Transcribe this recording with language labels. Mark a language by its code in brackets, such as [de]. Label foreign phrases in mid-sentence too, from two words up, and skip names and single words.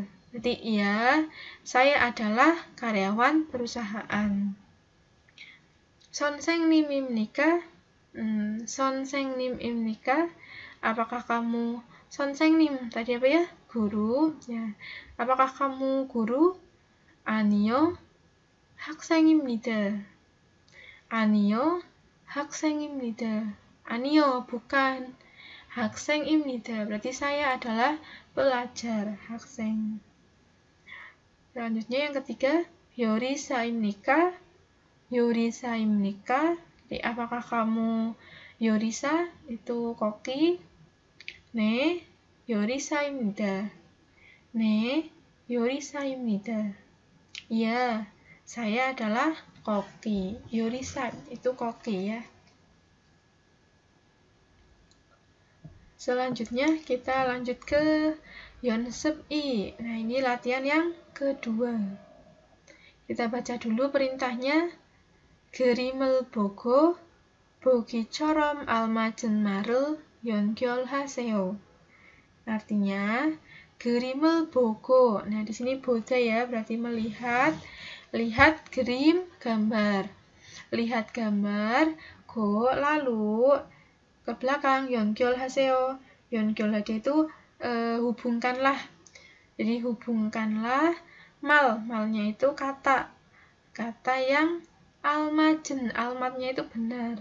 [id] Berarti iya, saya adalah karyawan perusahaan. [ko] 선생님입니까, 선생님입니까, [id] apakah kamu 선생님 tadi apa ya? Guru. Ya. Apakah kamu guru? [ko] 아니요, 학생입니다. 아니요, 학생입니다. 아니요, bukan. 학생입니다. [id] Berarti saya adalah pelajar, 학생. Selanjutnya yang ketiga, [ko] 요리사입니까? 요리사입니까? [id] Jadi apakah kamu 요리사? Itu koki. [ko] 네, 요리사입니다. 네, 요리사입니다. [id] Iya, saya adalah koki. 요리사 itu koki ya. Selanjutnya kita lanjut ke 연습 2. Nah, ini latihan yang kedua. Kita baca dulu perintahnya. [ko] 그림을 보고 보기처럼 알맞은 말을 연결하세요. [id] Artinya, [ko] 그림을 보고. [id] Nah, di sini 보다 ya, berarti melihat. Lihat 그림, gambar. Lihat gambar, go, lalu ke belakang, [ko] 연결하세요. [id] 연결하세요 itu hubungkanlah. Jadi hubungkanlah malnya itu kata yang almajen, almatnya itu benar.